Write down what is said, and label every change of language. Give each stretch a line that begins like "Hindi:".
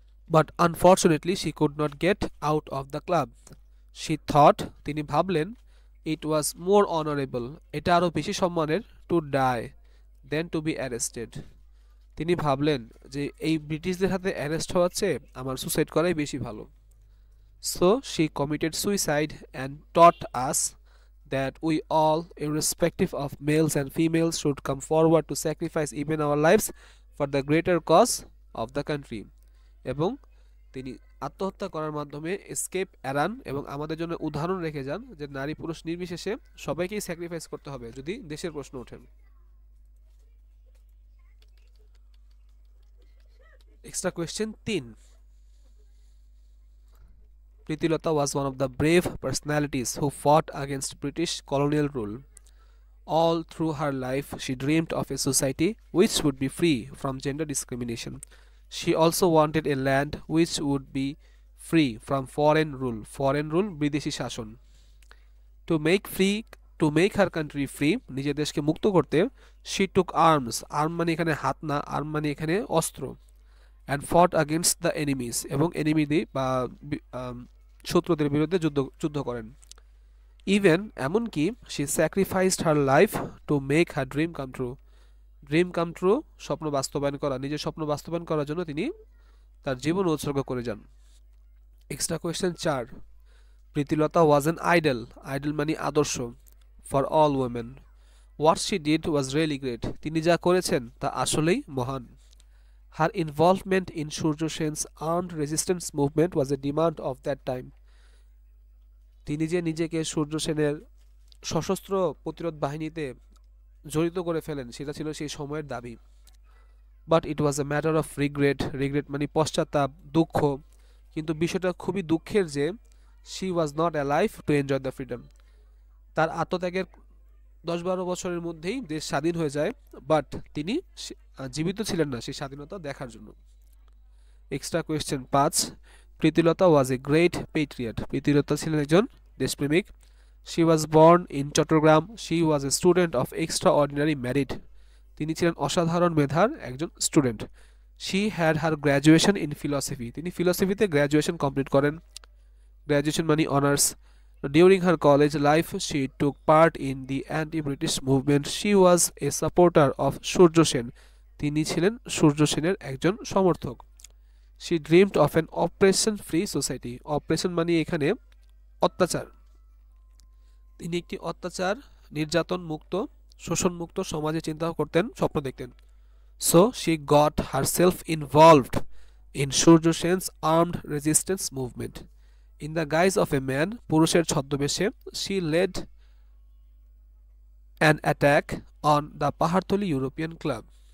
English: But unfortunately she could not get out of the club. She thought,
Bangla: তিনি ভাবলেন,
English: it was more honourable,
Bangla: এটা আরও বেশি সম্মানের,
English: To die then to be arrested.
Bangla: তিনি ভাবলেন যে এই ব্রিটিশদের হাতে অ্যারেস্ট হওয়ার চেয়ে আমার সুসাইড করাই বেশি ভালো।
English: So she committed suicide and taught us that we all, irrespective of males and females, should come forward to sacrifice even our lives for the greater cause of the country.
Bangla: এবং তিনি আত্মহত্যা করার মাধ্যমে escape এড়ান এবং আমাদের জন্য উদাহরণ রেখে যান যে নারী পুরুষ নির্বিশেষে সবাইকেই স্যাক্রিফাইস করতে হবে যদি দেশের প্রশ্ন ওঠে।
English: Extra question 3, Pritilata was one of the brave personalities who fought against British colonial rule. All through her life, she dreamed of a society which would be free from gender discrimination. She also wanted a land which would be free from foreign rule. Foreign rule, বিদেশি শাসন। To make free, to make her country free,
Bangla: নিজের দেশকে মুক্ত করতে,
English: she took arms.
Bangla: Arm মানে এখানে হাত না, arm মানে এখানে অস্ত্র।
English: And fought against the enemies,
Bangla: এবং এনিমিদের বা শত্রুদের বিরুদ্ধে যুদ্ধ করেন।
English: Even এমনকি she sacrificed her life to make her dream come true.
Bangla: Dream come true, স্বপ্ন বাস্তবায়ন করা, নিজের স্বপ্ন বাস্তবায়ন করার জন্য তিনি তার জীবন উৎসর্গ করে যান।
English: Extra question 4, Pritilata was an idol.
Bangla: Idol মানে আদর্শ।
English: For all women, what she did was really great.
Bangla: তিনি যা করেছেন তা আসলেই মহান।
English: Her involvement in Surya Sen's armed resistance movement was a demand of that time.
Bangla: তিনি যে নিজেকে সূর্য সেনের সশস্ত্র প্রতিরোধ বাহিনীতে জড়িত করে ফেলেন সেটা ছিল সেই সময়ের দাবি।
English: But it was a matter of regret.
Bangla: Regret মানে পশ্চাত্তাপ, দুঃখ। কিন্তু বিষয়টা খুবই দুঃখের যে
English: She was not alive to enjoy the freedom.
Bangla: তার আত্মত্যাগের 10-12 বছরের মধ্যেই দেশ স্বাধীন হয়ে যায়, বাট তিনি জীবিত ছিলেন না সেই স্বাধীনতা দেখার জন্য।
English: Extra question 5, Pritilata was a great patriot.
Bangla: Pritilata ছিলেন একজন দেশপ্রেমিক।
English: She was born in Chattogram. She was a student of extraordinary merit.
Bangla: তিনি ছিলেন অসাধারণ মেধার একজন student.
English: She had her graduation in philosophy.
Bangla: তিনি ফিলোসফিতে গ্র্যাজুয়েশন কমপ্লিট করেন। গ্র্যাজুয়েশন মানে honours.
English: During her college life, she took part in the anti-British movement. She was a supporter of Surya Sen.
Bangla: তিনি ছিলেন সূর্য সেনের একজন সমর্থক।
English: She dreamed of an oppression-free society.
Bangla: Operation মানে এখানে অত্যাচার। তিনি একটি অত্যাচার, নির্যাতন মুক্ত, শোষণ মুক্ত সমাজে চিন্তা করতেন, স্বপ্ন দেখতেন।
English: So she got herself involved in Surya Sen's armed resistance movement. In the guise of a man,
Bangla: পুরুষের ছদ্মবেশে,
English: She led an attack on the Pahartali European club.